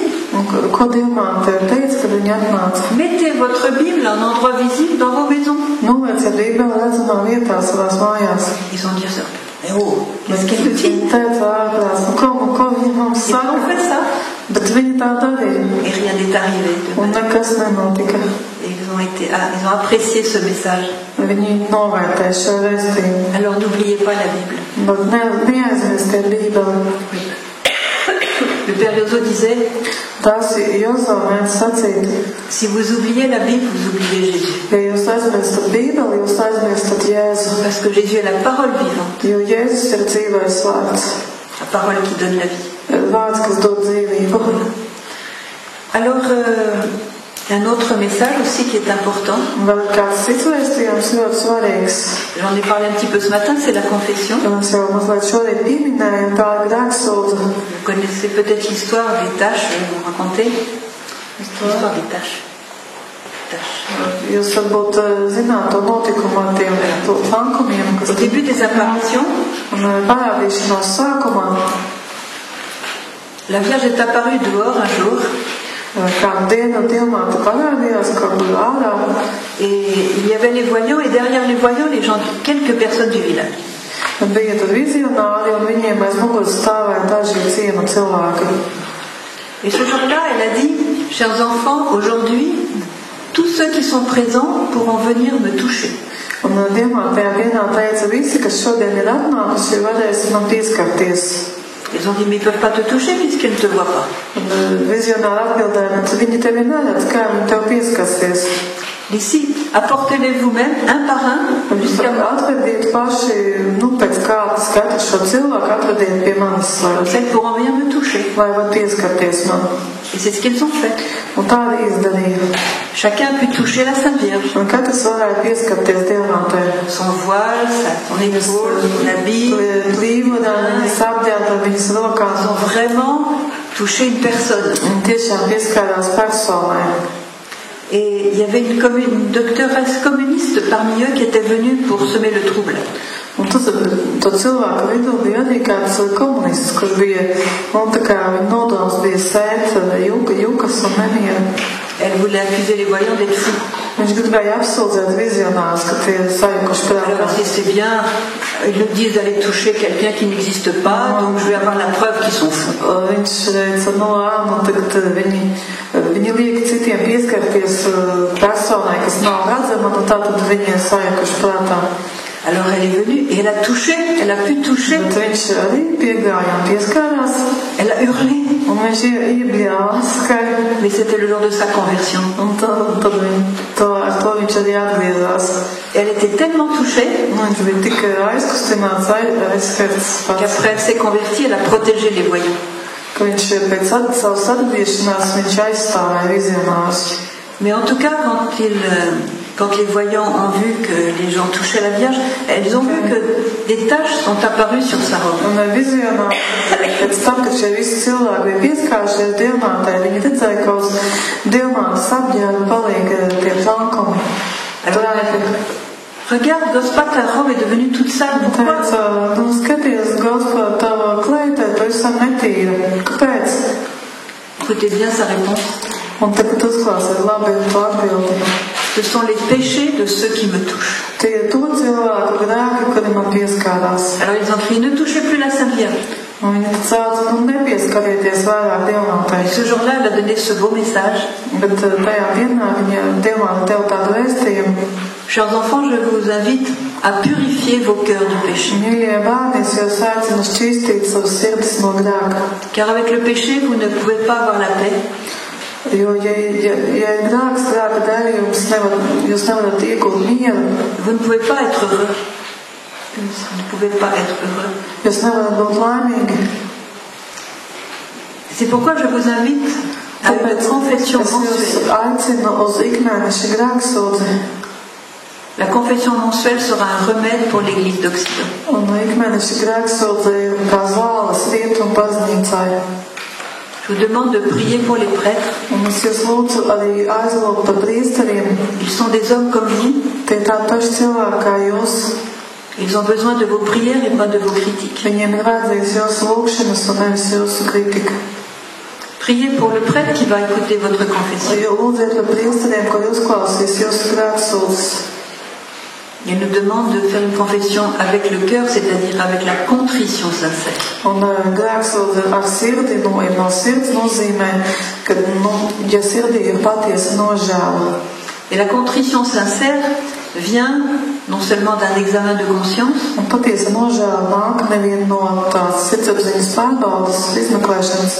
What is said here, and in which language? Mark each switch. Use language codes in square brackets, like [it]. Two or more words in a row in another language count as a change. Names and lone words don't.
[lv] Ko Dievmāte teica, kad viņa atnāca? [fr] Mettez votre Bible en endroit visible dans vos maisons. [lv] Novēciet Bībeli redzamā vietā savās mājās. [fr] Ils ont dit ça. Mais oh, qu'est-ce qu'elle nous dit? [lv] Viņa teica ārprāts, ko viņa mums [fr] Ils [lv] saka? [fr] ont fait ça. [lv] Bet viņi tā darīja. [fr] Et rien n'est arrivé. [lv] Un nekas nenotika. [fr] Et ils ont apprécié ce message. [lv] Viņi novērtēja šo vēstījumu. [fr] Alors n'oubliez pas la Bible. [lv] Bet neaizmirstiet Bībeli. [fr] Le Père Yozo disait, [lv] Tās Jozo mēdz sacīt, [fr] si vous oubliez la Bible, vous oubliez Jésus. [lv] ja jūs aizmirstat Bībeli, jūs aizmirstat Jēzu. [fr] Parce que Jésus est la parole vivante. [lv] Jo Jēzus ir dzīvais vārds. [fr] La parole qui donne la vie. [lv] Vārds, kas dod dzīvību. [fr] Alors, un autre message aussi qui est important. [lv] Vēl kāds cits vēstījums ļoti svarīgs. [fr] J'en ai parlé un petit peu ce matin, c'est la confession. [lv] Mēs jau mazliet šodien pieminējam, tā ir grēksūdze. [fr] Vous connaissez peut-être l'histoire des tâches, je vais vous raconter. L'histoire des tâches. [lv] Jūs varbūt zināt to notikumu ar tiem plankumiem, kas [fr] Au début des apparitions, [lv] parādīšanās sākumā. [fr] La Vierge est apparue dehors un jour. [lv] Kādu dienu Dievmāte parādījās kaut kur ārā. [fr] Et il y avait les voyants, et derrière les voyants, quelques personnes du village. [lv] Bija tur vizionāri, un viņiem aiz muguras stāvēja daži ciema cilvēki. [fr] Et ce jour-là, elle a dit, chers enfants, aujourd'hui, tous ceux qui sont présents pourront venir me toucher. [lv] Un Dievmāte tajā dienā teica, visi, kas šodien ir atnākuši, varēs man pieskarties. [fr] Ils ont dit, mais ils ne peuvent pas te toucher puisqu'ils ne te voient pas. [lv] Vizionāri atbildēja, bet viņi tevi neredz, kā viņi tev pieskarsies. [fr] Ici, apportez-les vous-même, un par un, jusqu'à moi. [lv] Atvediet paši, pēc kārtas katru šo cilvēku atvediet pie manis, [fr] Elles pourront venir me toucher. [lv] lai var pieskarties man. [fr] Et c'est ce qu'ils ont fait. [lv] Un tā arī izdarīja. [fr] Chacun a pu toucher la Sainte Vierge. [lv] Un katrs varēja pieskarties Dievmātei. [fr] Son voile, son épaule, son habit. [lv] Līvodā, viņas apģērbta viņas rokās. [fr] Ils ont vraiment touché une personne. [lv] Un tiešām pieskārās personai. [fr] Et il y avait une doctoresse communiste parmi eux qui était venue pour semer le trouble. [lv] Un to cilvēku vidū bija arī kāds komunists, kurš bija, tā kā viņa nodoms bija sēt jukas un nemieru. [fr] Elle voulait accuser les voyants d'être fous. [lv] Viņš gribēja apsūdzēt vizionārus, ka tie ir sajukuši prātā. [fr] Alors c'est bien, ils nous disent d'aller toucher quelqu'un qui n'existe pas, donc je vais avoir la preuve qu'ils sont fous. [lv] Viņš teica, tagad viņi liek citiem pieskarties personai, kas nav redzama, un tātad viņi ir sajukuši prātā. [fr] Alors elle est venue et elle a touché, elle a pu toucher. [lv] Viņš arī piegāja un pieskārās. [fr] Elle a hurlé. [lv] Un viņš iebļāvās skaļi. [fr] Mais c'était le jour de sa conversion. [lv] Un tad ar to viņš arī atgriezās. [fr] Elle était tellement touchée [lv] Viņš bija tik aizkustināts, aizskarts pats. [fr] qu'après elle s'est convertie, elle a protégé les voyants. [lv] Ka viņš pēc savas atgriešanās viņš aizstāvēja vizionārus. [fr] Mais en tout cas, quand les voyants ont vu que les gens touchaient la Vierge, elles ont vu que des taches sont apparues sur sa robe. [lv] Un vizionāri, pēc tam, kad šie visi cilvēki bija pieskārušies Dievmātei, viņi redzēja, ka uz Dievmātes apģērba paliek tie plankumi. [fr] Regarde, Gospa, ta robe est devenue toute sale. Pourquoi? [lv] Skaties, Gospa, tava kleita pavisam netīra. Kāpēc? [fr] Écoutez bien sa réponse. [lv] Un tagad uzklāsiet labi to atbildi. [fr] Ce sont les péchés de ceux qui me touchent. [lv] Tie ir to cilvēku grēki, kuri man pieskārās. [fr] Alors ils ont crié, ne touchez plus la Sainte Vierge. [lv] Un viņa tad sauca, nepieskarieties vairāk [fr] Et [lv] dievmātei. [fr] ce jour-là, elle a donné ce beau message. [lv] Bet tajā dienā viņa dievmāte tev tādu vēstījumu. [fr] Chers enfants, je vous invite à purifier vos cœurs du péché. [lv] Mīļie bērni, es jūs aicinu šķīstīt savas sirdis no grēka. [fr] Car avec le péché, vous ne pouvez pas avoir la paix. [lv] Jo, ja ir grēks, grēka dēļ, jūs nevarat iegūt mieru. [fr] Vous ne pouvez pas être heureux. Vous ne pouvez pas être heureux. [lv] Jūs nevarat būt laimīgi. [fr] C'est pourquoi je vous invite à une confession [lv] Es jūs [fr] mensuelle. [lv] aicinu uz ikmēneša grēksūdzi. [fr] La confession mensuelle sera un remède pour l'Église d'Occident. [lv] Un ikmēneša grēksūdzi ir kā zāles rietumu baznīcai. [fr] Je vous demande de prier pour les prêtres. [lv] Un es jūs lūdzu arī aizlūgt par priesteriem. [fr] Ils sont des hommes comme vous. [lv] Tie tādi paši cilvēki kā jūs. [fr] Ils ont besoin de vos prières et pas de vos critiques. [lv] Viņiem ir vajadzīgs jūsu lūgšanas un nevis jūsu kritika. [fr] Priez pour le prêtre qui va écouter votre confession. [lv] Jo lūdziet par priesteriem, ko jūs klausīs jūsu grēksūdzes. [fr] Il nous demande de faire une confession avec le cœur, c'est-à-dire avec la contrition sincère. [lv] Un grēksūdze ar sirdi, no sirds nozīmē, ka, ja sirdī ir patiesa nožēla. [fr] Et la contrition sincère vient non seulement d'un examen de conscience, [lv] Un patiesa nožēla nāk nevien no tās sirdsapziņas pārbaudas, izmeklēšanas,